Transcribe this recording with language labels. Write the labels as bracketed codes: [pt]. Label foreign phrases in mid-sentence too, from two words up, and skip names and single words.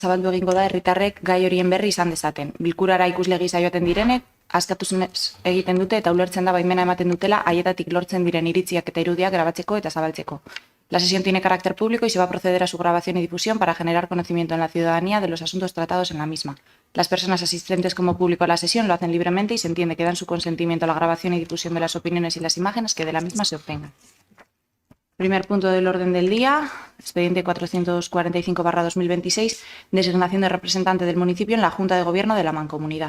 [eu] zabaldu egingo da herritarrek gai horien berri izan dezaten. Bilkurara ikusle gisa joaten direnek, askatuzunez egiten dute eta ulertzen da baimena ematen dutela haietatik lortzen diren iritziak eta irudiak grabatzeko eta zabaltzeko. [es] La sesión tiene carácter público y se va a proceder a su grabación y difusión para generar conocimiento en la ciudadanía de los asuntos tratados en la misma. Las personas asistentes como público a la sesión lo hacen libremente y se entiende que dan su consentimiento a la grabación y difusión de las opiniones y las imágenes que de la misma se obtengan. Primer punto del orden del día, expediente 445/2026, designación de representante del municipio en la Junta de Gobierno de la Mancomunidad.